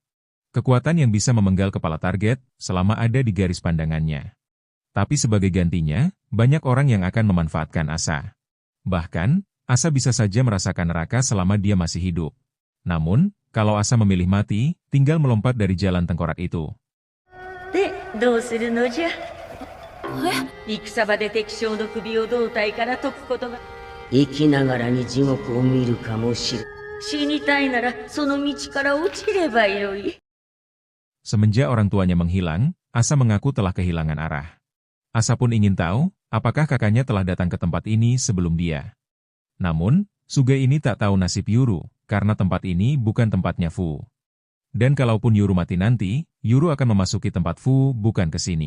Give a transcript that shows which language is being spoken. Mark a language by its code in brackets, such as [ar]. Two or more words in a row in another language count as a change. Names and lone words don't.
[id] Kekuatan yang bisa memenggal kepala target, selama ada di garis pandangannya. Tapi sebagai gantinya, banyak orang yang akan memanfaatkan Asa. Bahkan, Asa bisa saja merasakan neraka selama dia masih hidup. Namun, kalau Asa memilih mati, tinggal melompat dari jalan tengkorak itu. [ja] で、どうするのじゃ？戦場で敵将の首を胴体から解くことが。生きながらに地獄を見るかもしれん。死にたいならその道から落ちればよい。 [id] Semenjak orang tuanya menghilang, Asa mengaku telah kehilangan arah. Asa pun ingin tahu, apakah kakaknya telah datang ke tempat ini sebelum dia. Namun, Sugai ini tak tahu nasib Yuru, karena tempat ini bukan tempatnya Fu. Dan kalaupun Yuru mati nanti, Yuru akan memasuki tempat Fu, bukan ke sini.